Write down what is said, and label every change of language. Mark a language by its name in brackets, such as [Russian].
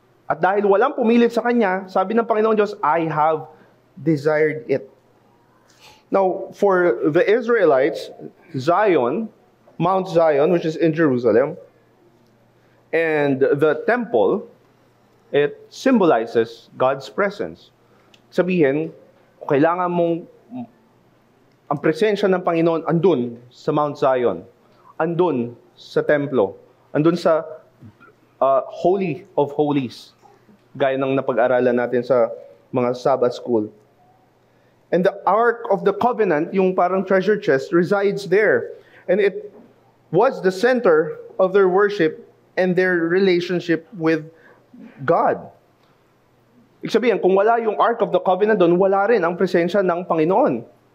[Filipino] At dahil walang pumilit sa Kanya, sabi ng Panginoon Diyos, [English] I have desired it. Now, for the Israelites, Zion, Mount Zion, which is in Jerusalem, and the temple, it symbolizes God's presence. [Filipino] Sabihin, kailangan mong ang presensya ng Panginoon andun sa Mount Zion, andun sa templo, andun sa Holy of Holies, gaya ng napag-aralan natin sa mga Sabbath school. [English] And the Ark of the Covenant, [Filipino] yung parang [English] treasure chest, resides there. And it was the center of their worship and their relationship with God. [Filipino] Ibig sabihin, kung wala yung Ark of the Covenant doon, wala rin ang presensya ng Panginoon.